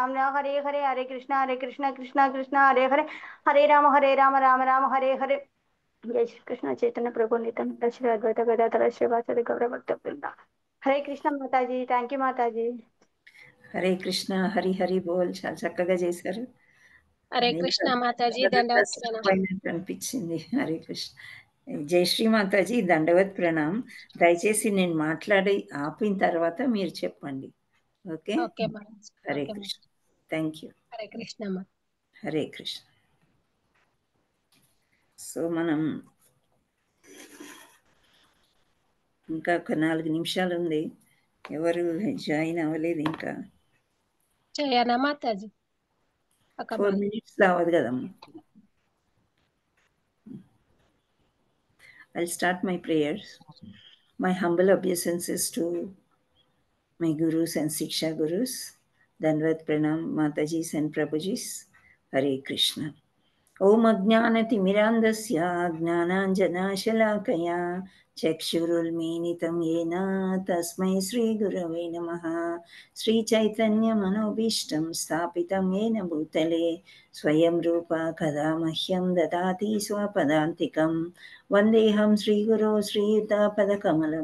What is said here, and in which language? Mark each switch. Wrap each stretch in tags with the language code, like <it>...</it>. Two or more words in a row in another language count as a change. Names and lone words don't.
<sa>हरे राम जय श्री कृष्ण चैतन्य प्रभु नित्यानंद श्री अद्वैत गदाधर श्रीवासदि गौर भक्त वृंदा।</sa> <hi>हरे कृष्ण माताजी,</hi> <en>thank you మాతాజీ.</en> <te>హరే కృష్ణ, హరి హరి బోల్. చాలా చక్కగా చేశారు. హరే కృష్ణ మాతాజీ, దండవత్ ప్రణామ్. అనిపించింది. హరే కృష్ణ. జయశ్రీ మాతాజీ, దండవత్ ప్రణామ్. దయచేసి నేను మాట్లాడి ఆపిన తర్వాత మీరు చెప్పండి. ఓకే? ఓకే మాతాజీ. హరే కృష్ణ.</te> <en>thank you.</en> <te>హరే కృష్ణ. హరే కృష్ణ. సో మనం ఇంకా ఒక 4 నిమిషాలు ఉంది. ఎవరు జాయిన్ అవ్వలేదు ఇంకా. చేయనా మాతాజీ? 4 minutes అవ్వదు కదమ్మా.</te> <en>I'll start my prayers. My humble obeisances to my gurus and Siksha gurus.</en> <hi>दण्डवत् प्रणाम</hi> <en>Matajis and Prabhujis. Hare Krishna.</en> <sa>ओम् अज्ञानतिमिरान्धस्य ज्ञानाञ्जनशलाकया चक्षुरुन्मीलितं येन तस्मै श्री गुरवे नमः. श्री चैतन्य मनोऽभीष्टं स्थापितं येन भूतले स्वयं रूपः कदा मह्यं ददाति स्वपदान्तिकम् वन्देऽहं श्री गुरु श्रीयुत पदकमलं</sa>